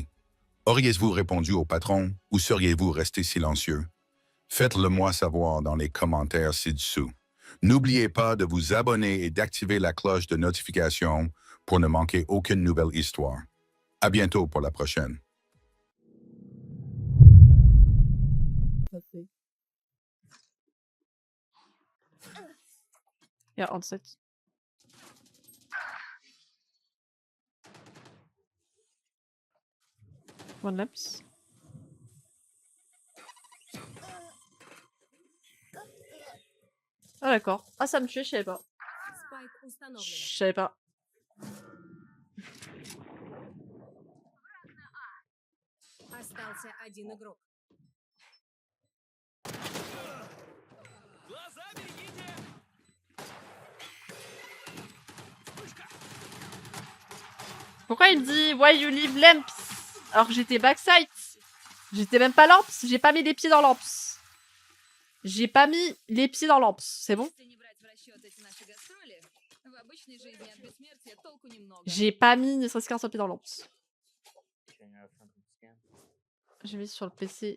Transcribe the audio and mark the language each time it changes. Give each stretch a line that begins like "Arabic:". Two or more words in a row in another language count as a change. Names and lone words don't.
French: Auriez-vous répondu au patron ou seriez-vous resté silencieux? Faites-le moi savoir dans les commentaires ci-dessous. N'oubliez pas de vous abonner et d'activer la cloche de notification pour ne manquer aucune nouvelle histoire. À bientôt pour la prochaine. Ja, onset.
English: One laps.
French: Ah d'accord. Ah ça me tuait, je savais pas. Je savais pas.
Russian: Остался один игрок.
French: Pourquoi il me dit
English: why you leave lamps
French: alors que j'étais backside? J'étais même pas lamps, j'ai pas mis les pieds dans lamps. J'ai pas mis les pieds dans lamps, c'est bon? J'ai pas mis ne serait-ce qu'un seul pied dans lamps. J'ai mis sur le PC.